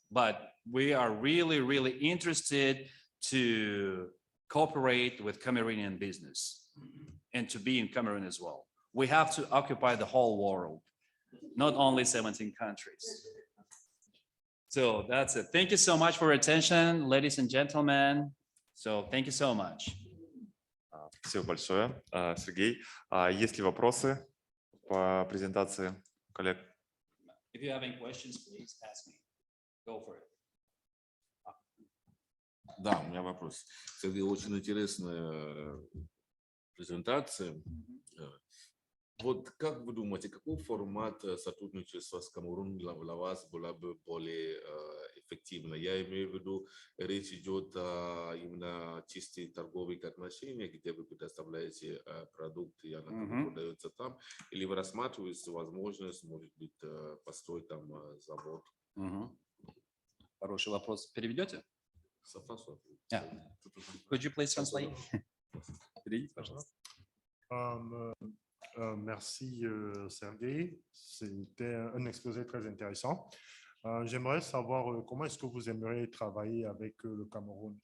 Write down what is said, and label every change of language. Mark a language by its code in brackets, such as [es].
[en] But we are really, really interested to cooperate with Cameroonian business and to be in Cameroon as well. We have to occupy the whole world, not only 17 countries. So that's it. Thank you so much for your attention, ladies and gentlemen. So thank you so much. [ru] Спасибо большое, Сергей. Есть ли вопросы по презентации коллег? [en] If you have any questions, please ask me. Go for it. [ru] Да, у меня вопрос. Сергей, очень интересная презентация. Вот как вы думаете, какой формат сотрудничества с Камеруном для вас было бы более эффективно? Я имею в виду, речь идет о именно чисто торговых отношениях, где вы предоставляете продукты, и она продается там, или вы рассматриваете возможность, может быть, построить там завод? Хороший вопрос. Переведете? Согласен. [en] Could you please translate? [ru] Переведите, пожалуйста. [fr] Merci Sergei, c'était un exposé très intéressant. J'aimerais savoir comment est-ce que vous aimeriez travailler avec le Cameroun.